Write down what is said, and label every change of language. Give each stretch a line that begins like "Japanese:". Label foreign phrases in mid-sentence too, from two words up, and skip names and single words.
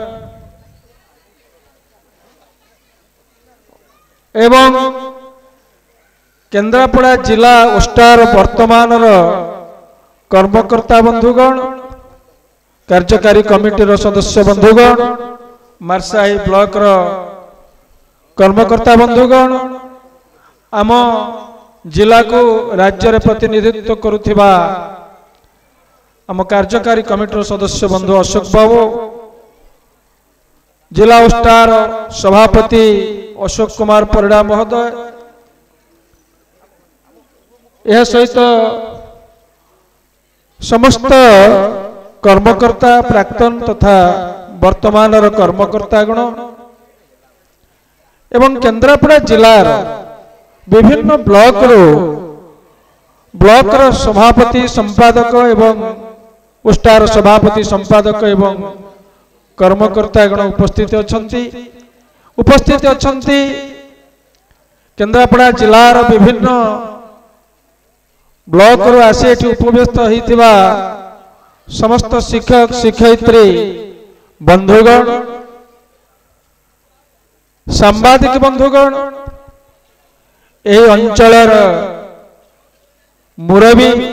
Odia: ଏବଂ କେନ୍ଦ୍ରାପଡ଼ା ଜିଲ୍ଲା ଓସ୍ତାର ବର୍ତ୍ତମାନ କର୍ମକର୍ତ୍ତା ବନ୍ଧୁଗଣ କାର୍ଯ୍ୟକାରୀ କମିଟି ସଦସ୍ୟ ବନ୍ଧୁଗଣ ମାର୍ଶାଘାଇ ବ୍ଲକ କର୍ମକର୍ତ୍ତା ବନ୍ଧୁଗଣ ଆମ ଜିଲ୍ଲା କୁ ରାଜ୍ୟ ରେ ପ୍ରତିନିଧିତ୍ୱ କରୁଥିବା ଆମ କାର୍ଯ୍ୟକାରୀ କମିଟି ସଦସ୍ୟ ବନ୍ଧୁ ଅଶୋକ ବାବୁ ଜିଲ୍ଲା ଓସ୍ତାର ସଭାପତି ଅଶୋକ କୁମାର ପରିଡ଼ା ମହୋଦୟ ଏହି ସହିତ ସମସ୍ତ କର୍ମକର୍ତ୍ତା ପ୍ରାକ୍ତନ ତଥା ବର୍ତ୍ତମାନ କର୍ମକର୍ତ୍ତା ଗଣ ଏବଂ କେନ୍ଦ୍ରାପଡ଼ା ଜିଲ୍ଲାର ବିଭିନ୍ନ ବ୍ଲକ ସଭାପତି ସମ୍ପାଦକ ଏବଂ ଓସ୍ତାର ସଭାପତି ସମ୍ପାଦକ ଏବଂ କର୍ମକର୍ତ୍ତା ଗଣ ଉପସ୍ଥିତ ଅଛନ୍ତି କେନ୍ଦ୍ରାପଡ଼ା ଜିଲ୍ଲାର ବିଭିନ୍ନ ବ୍ଲକ ରୁ ଆସି ଏଠି ଉପସ୍ଥିତ ହୋଇଥିବା ସମସ୍ତ ଶିକ୍ଷକ ଶିକ୍ଷୟିତ୍ରୀ ବନ୍ଧୁଗଣ ସାମ୍ବାଦିକ ବନ୍ଧୁଗଣ ଏହି ଅଞ୍ଚଳର ମୁରବି